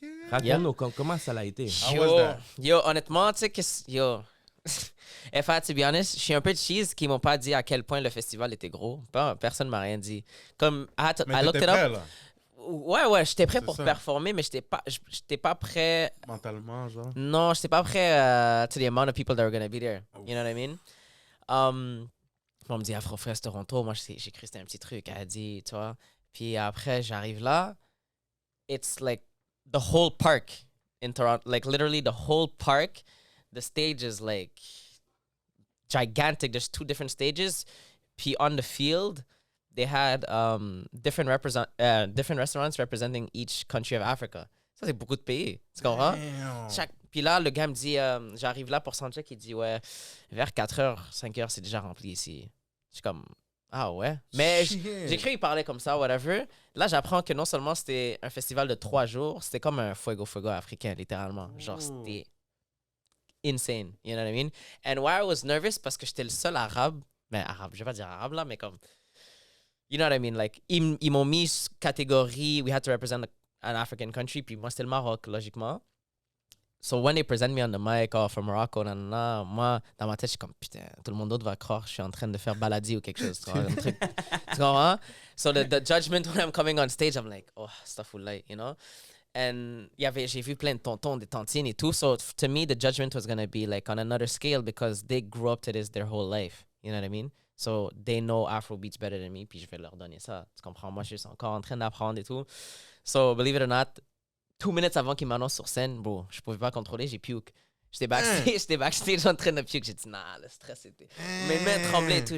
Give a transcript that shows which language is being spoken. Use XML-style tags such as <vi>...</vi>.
<fr>Raconte-nous comment ça a été. Yo, honnêtement, tu sais, yo,</fr> <en>if I had to be honest,</en> <fr>je suis un peu cheese qui m'ont pas dit à quel point le festival était gros. Personne m'a rien dit. Comme,</fr> <en>I looked it</en> <fr>prêt,</fr> <en>up.</en> <fr>là. Ouais, j'étais prêt pour ça. performer, mais j'étais pas prêt. Mentalement, genre. Non, j'étais pas prêt</fr> <en>to the amount of people that were gonna be there. You know what I mean?</en> <fr>On me dit</fr> <en>Afrofest Toronto.</en> <fr>Moi, j'ai cru que c'était un petit truc. Elle a dit, tu vois. Puis après, j'arrive là.</fr> <en>It's like the whole park in Toronto. Like literally the whole park. The stage is like gigantic. There's 2 different stages.</en> <fr>Puis</fr> <en>on the field, they had different restaurants representing each country of Africa.</en> <fr>Ça, c'est beaucoup de pays. Tu comprends? Puis là, le gars me dit, j'arrive là pour soundcheck, il dit, ouais, vers 4h, 5h, c'est déjà rempli ici. Je suis comme, ah ouais? Mais j'ai cru qu'il parlait comme ça, whatever. Là, j'apprends que non seulement c'était un festival de 3 jours, c'était comme un fuego africain, littéralement. Genre, c'était insane,</fr> <en>you know what I mean? And why I was nervous,</en> <fr>parce que j'étais le seul arabe, je vais pas dire arabe là, mais comme, you know what I mean? Like, ils m'ont mis catégorie,</fr> <en>we had to represent an African country,</en> <fr>puis moi, c'était le Maroc, logiquement.</fr> <en>So when they present me on the mic, from Morocco,</en> <fr>moi, dans ma tête, je suis comme, putain, tout le monde d'autre va croire que je suis en train de faire baladi ou quelque chose. Tu comprends?</fr> <en>So the judgment when I'm coming on stage, I'm like, oh, stuff will light, you know?</en> <fr>And j'ai vu plein de tontons, des tantines et tout.</fr> <en>So to me, the judgment was going to be like on another scale because they grew up to this their whole life. You know what I mean? So they know Afro beats better than me,</en> <fr>puis je vais leur donner ça. Tu comprends? Moi, je suis encore en train d'apprendre et tout.</fr> <en>So believe it or not,</en> <fr>2 minutes avant qu'il m'annonce sur scène, bro, je pouvais pas contrôler, j'ai puke. J'étais backstage en train de puke. J'ai dit, nah, le stress était. Mes mains tremblaient et tout.</fr>